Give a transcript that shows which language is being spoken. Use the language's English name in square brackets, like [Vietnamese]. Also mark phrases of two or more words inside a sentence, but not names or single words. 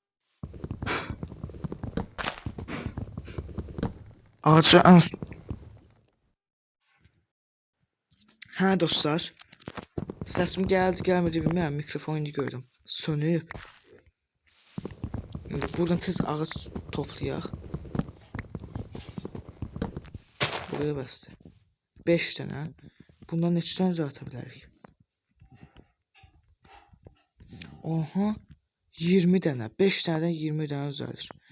[Azerbaijani] Ağacı dostlar. [Turkish] Sesim geldi gelmedi bilmiyorum. Mikrofonu gördüm. [Azerbaijani] Sönüp. Buradan tez ağac toplayaq. Buraya bəsdir. 5 dənə. Bundan neçədən düzəltə bilərik? Oha. 20 dənə. 5 dənədən 20 dənə düzəlir.